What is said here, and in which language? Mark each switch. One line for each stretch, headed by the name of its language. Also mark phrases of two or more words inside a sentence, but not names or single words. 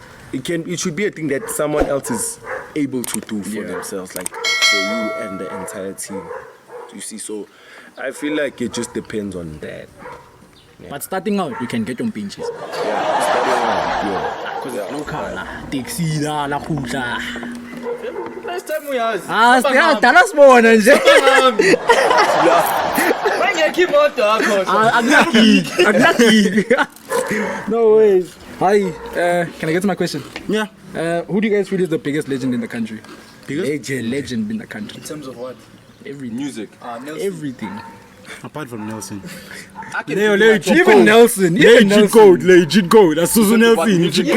English: It should be a thing that someone else is able to do for themselves, like for you and the entire team. You see, so I feel like it just depends on that. But starting out, you can get your pinches. Yeah, starting out, Because it's local,
Zulu: taxi, la khutla.
English: Next time we ask.
Zulu: Dala sibona nje. Bangekho imoto yakho. Akunaki.
English: No ways. Hi, can I get to my question? Yeah. Who do you guys feel is the biggest legend in the country? Legend in the country. In terms of what? Everything. Music. Nelson. Everything. Apart from Nelson. Even Nelson. Legit code. That's Susan Nelson. Legit code.